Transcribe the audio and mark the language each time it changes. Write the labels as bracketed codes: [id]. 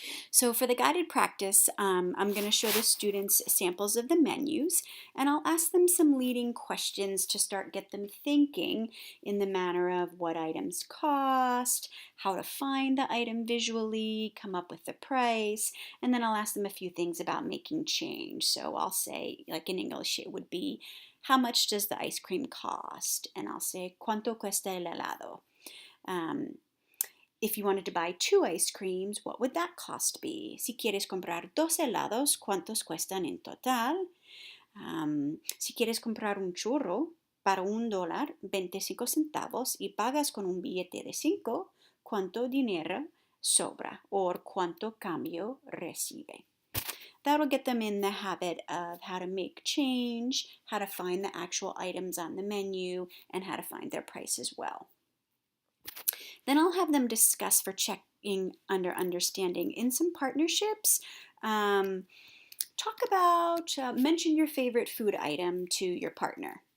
[en] So for the guided practice, I'm going to show the students samples of the menus, and I'll ask them some leading questions to get them thinking in the manner of what items cost, how to find the item visually, come up with the price, and then I'll ask them a few things about making change. So I'll say, like in English, it would be, how much does the ice cream cost? And I'll say, [es] ¿cuánto cuesta el helado? [en] If you wanted to buy 2 ice creams, what would that cost be? [es] Si quieres comprar 2 helados, ¿cuántos cuestan en total? Si quieres comprar un churro para $1.25 y pagas con un billete de 5, ¿cuánto dinero sobra? Or ¿cuánto cambio recibe? [en] That'll get them in the habit of how to make change, how to find the actual items on the menu, and how to find their price as well. Then I'll have them discuss for checking under understanding in some partnerships. Talk about, mention your favorite food item to your partner.